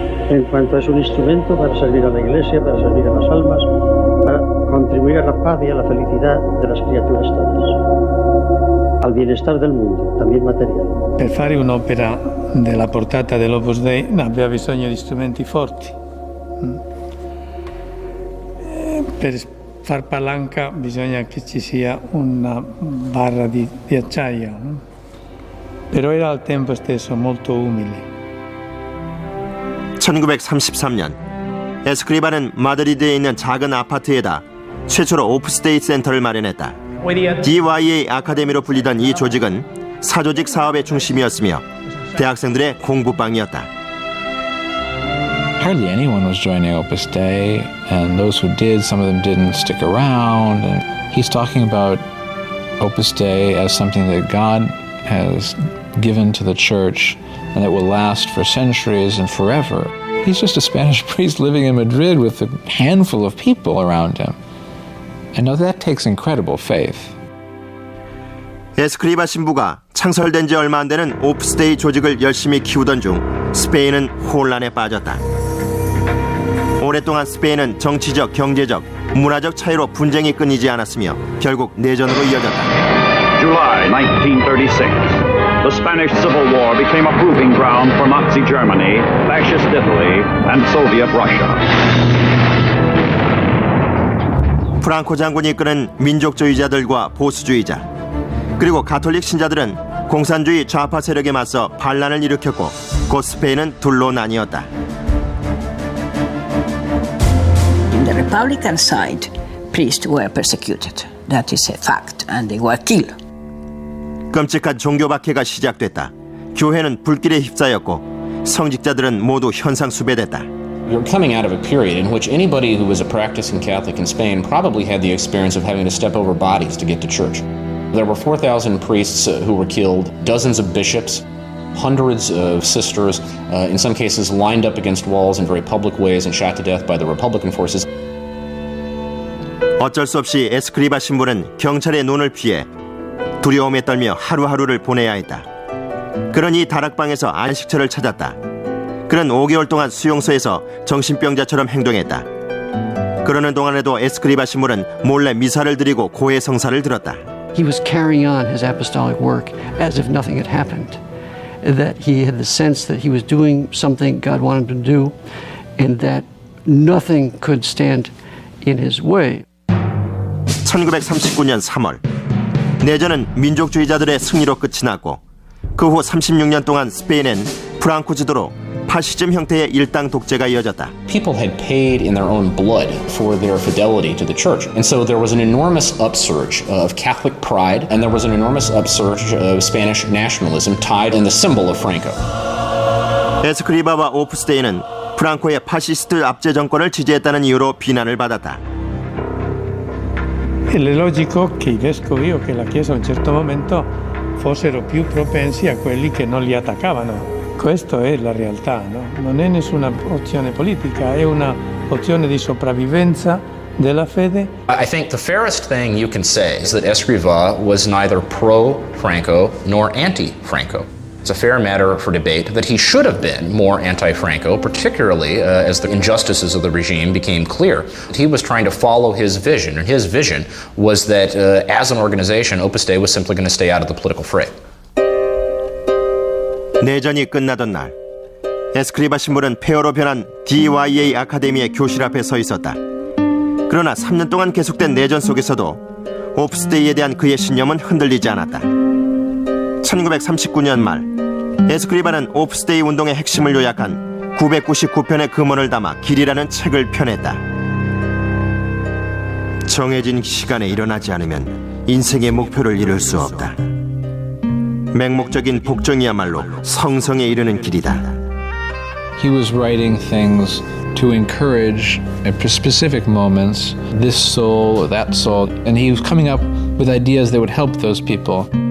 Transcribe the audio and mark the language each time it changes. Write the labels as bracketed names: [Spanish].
[Spanish] En cuanto es un instrumento para servir a la Iglesia, para servir a las almas, para contribuir contribuir a la paz y a la felicidad de las criaturas todas, al bienestar del mundo, también material. [Italian] Per fare un'opera della portata dell'Opus Dei aveva bisogno di strumenti forti. Per far palanca bisogna che ci sia una barra di acciaio, però era al tempo stesso molto umile. [Korean] 1933년 에스크리바는 마드리드에 있는 작은 아파트에다 최초로 오프스데이 센터를 마련했다. DYA 아카데미로 불리던 이 조직은 사조직 사업의 중심이었으며 대학생들의 공부방이었다. [English] Hardly anyone was joining Opus Dei, and those who did, some of them didn't stick around. And he's talking about Opus Dei as something that God has given to the church and that will last for centuries and forever. He's just a Spanish priest living in Madrid with a handful of people around him. And now that takes incredible faith. [Korean] 에스크리바 신부가 창설된 지 얼마 안 되는 오프스데이 조직을 열심히 키우던 중 스페인은 혼란에 빠졌다. 오랫동안 스페인은 정치적, 경제적, 문화적 차이로 분쟁이 끊이지 않았으며 결국 내전으로 이어졌다. [English] July 1936. The Spanish Civil War became a proving ground for Nazi Germany, fascist Italy, and Soviet Russia. [Korean] 프랑코 장군이 이끄는 민족주의자들과 보수주의자, 그리고 가톨릭 신자들은 공산주의 좌파 세력에 맞서 반란을 일으켰고 곧 스페인은 둘로 나뉘었다. [English] In the Republican side, priests were persecuted. That is a fact, and they were killed. [Korean] 끔찍한 종교 박해가 시작됐다. 교회는 불길에 휩싸였고 성직자들은 모두 현상수배됐다. [English] You're coming out of a period in which anybody who was a practicing Catholic in Spain probably had the experience of having to step over bodies to get to church. There were 4,000 priests who were killed, dozens of bishops, hundreds of sisters, in some cases lined up against walls in very public ways and shot to death by the Republican forces. [Korean] 어쩔 수 없이 에스크리바 신부는 경찰의 눈을 피해 두려움에 떨며 하루하루를 보내야 했다. 그런 이 다락방에서 안식처를 찾았다. 그는 5개월 동안 수용소에서 정신병자처럼 행동했다. 그러는 동안에도 에스크리바 신부는 몰래 미사를 드리고 고해 성사를 들었다. [English] He was carrying on his apostolic work as if nothing had happened. That he had the sense that he was doing something God wanted him to do and that nothing could stand in his way. [Korean] 1939년 3월 내전은 민족주의자들의 승리로 끝이 났고 그 후 36년 동안 스페인엔 프랑코 지도로 파시즘 형태의 일당 독재가 이어졌다. [English] People had paid in their own blood for their fidelity to the church. And so there was an enormous upsurge of Catholic pride and there was an enormous upsurge of Spanish nationalism tied in the symbol of Franco. [Korean] 에스크리바와 오프스데이는 프랑코의 파시스트 압제 정권을 지지했다는 이유로 비난을 받았다. [Italian] È logico che i vescovi o che la Chiesa a un certo momento fossero più propensi a quelli che non li attaccavano. Questa è la realtà, no? Non è nessuna opzione politica, è una opzione di sopravvivenza della fede. [English] I think the fairest thing you can say is that Escrivá was neither pro-Franco nor anti-Franco. It's a fair matter for debate that he should have been more anti-Franco, particularly as the injustices of the regime became clear. He was trying to follow his vision, and his vision was that as an organization, Opus Dei was simply going to stay out of the political fray. [Korean] 내전이 끝나던 날, 에스크리바 신부는 폐허로 변한 DYA 아카데미의 교실 앞에 서 있었다. 그러나 3년 동안 계속된 내전 속에서도 오프스데이에 대한 그의 신념은 흔들리지 않았다. 1939년 말, 에스크리바는 오프스데이 운동의 핵심을 요약한 999편의 금언을 담아 길이라는 책을 펴냈다. 정해진 시간에 일어나지 않으면 인생의 목표를 이룰 수 없다. 맹목적인 복종이야말로 성성에 이르는 길이다. [English] He was writing things to encourage at specific moments this soul or that soul, and he was coming up with ideas that would help those people.